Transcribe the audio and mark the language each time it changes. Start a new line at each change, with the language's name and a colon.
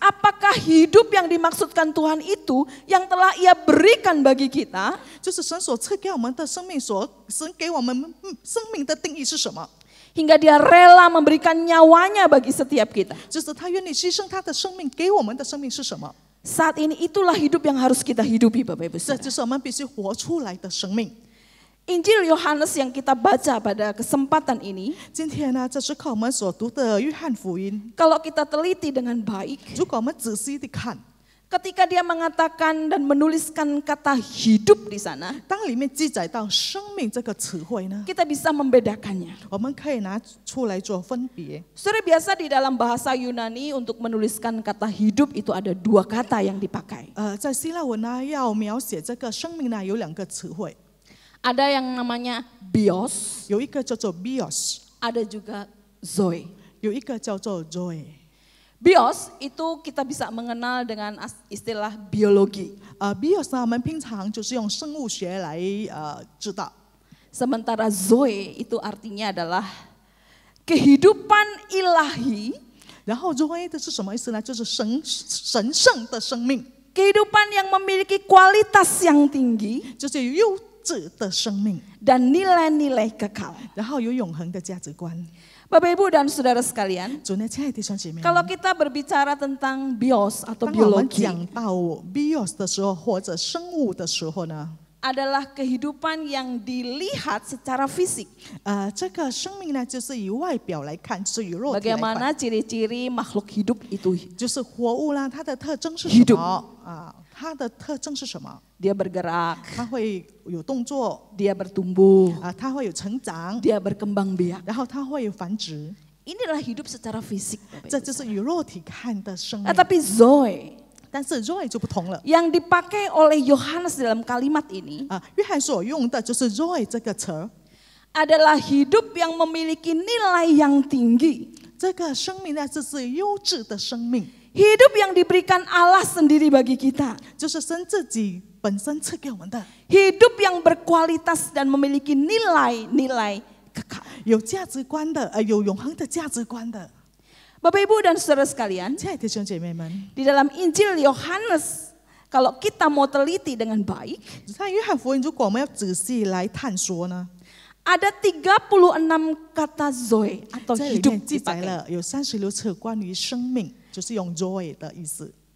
Indonesian: Apakah hidup yang dimaksudkan Tuhan itu yang telah Ia berikan bagi kita?
Chinese: 就是神所赐给我们的生命，神给我们生命的定义是什么？
Indonesian: Hingga Dia rela memberikan nyawanya bagi setiap kita.
Chinese: 就是他愿意牺牲他的生命，给我们的生命是什么？
Indonesian: Saat ini itulah hidup yang harus kita hidupi, Bapak Ibu
Chinese: 这
Indonesian: Saudara.
Chinese: 就是我们必须活出来的生命。
Indonesian: Injil Yohanes yang kita baca pada kesempatan ini,
Chinese: 今天呢，这是靠我们所读的约翰福音。
Indonesian: kalau kita teliti dengan baik,
Chinese: 如果我们仔细的看，
Indonesian: ketika dia mengatakan dan menuliskan kata hidup di sana,
Chinese: 当里面记载到生命这个词汇呢，
Indonesian: kita bisa membedakannya.
Chinese: 我们可以拿出来做分别。
Indonesian: Saudara, biasa di dalam bahasa Yunani untuk menuliskan kata hidup itu ada dua kata yang dipakai.
Chinese: 在希腊文呢，要描写这个生命呢，有两个词汇，
Indonesian: Ada yang namanya bios,
Chinese: 有一个叫做 bios，
Indonesian: ada juga zoe.
Chinese: 有一个叫做 zoe。
Indonesian: Bios itu kita bisa mengenal dengan istilah biologi.
Chinese: bios 呢，我们平常就是用生物学来知道。
Indonesian: Sementara zoe itu artinya adalah kehidupan ilahi,
Chinese: 然后 zoe 的是什么意思呢？就是神圣的生命，
Indonesian: kehidupan yang memiliki kualitas yang tinggi
Chinese: 就是有优质的生命，
Indonesian: dan nilai-nilai kekal.
Chinese: 然后有永恒的价值观。
Indonesian: Bapak Ibu dan Saudara sekalian,
Chinese: 主内亲爱的弟兄姐妹们，
Indonesian: kalau kita berbicara tentang bios atau
Chinese: 当我们
Indonesian: biologi,
Chinese: 讲到 bios 的时候，或者生物的时候呢，
Indonesian: adalah kehidupan yang dilihat secara fisik.
Chinese: 这个生命呢，就是以外表来看，就是以肉体来
Indonesian: Bagaimana
Chinese: 看，
Indonesian: ciri-ciri makhluk hidup itu?
Chinese: 就是活物啦，它的特征是什么？它的特征是什么？
Indonesian: Dia bergerak,
Chinese: 它会有动作，
Indonesian: dia bertumbuh,
Chinese: 它会有成长，
Indonesian: dia berkembang biak.
Chinese: 然后它会有繁殖，
Indonesian: Inilah hidup secara fisik. Bapak
Chinese: 这
Indonesian: Ibu.
Chinese: 就是以肉体看的生命。
Indonesian: Tapi zoe
Chinese: 但是 Zoe 就不同了。
Indonesian: yang dipakai oleh Yohanes dalam kalimat ini
Chinese: 约翰所用的就是 Zoe 这个词儿，
Indonesian: adalah hidup yang memiliki nilai yang tinggi.
Chinese: 这个生命呢，这是优质的生命，
Indonesian: Hidup yang diberikan Allah sendiri bagi kita.
Chinese: 就是神自己本身赐给我们的，
Indonesian: Hidup yang berkualitas dan memiliki nilai-nilai kekal.
Chinese: 有价值观的，有永恒的价值观的。
Indonesian: Bapak Ibu dan Saudara sekalian,
Chinese: 亲爱的弟兄姐妹们，
Indonesian: di dalam Injil Yohanes, kalau kita mau teliti dengan baik,
Chinese: 在约翰福音，如果我们要仔细来探索呢，
Indonesian: ada 36 kata zoe atau
Chinese: 在里
Indonesian: hidup
Chinese: 面记载
Indonesian: dipakai.
Chinese: 了有36次关于生命，就是用 Zoe 的意思，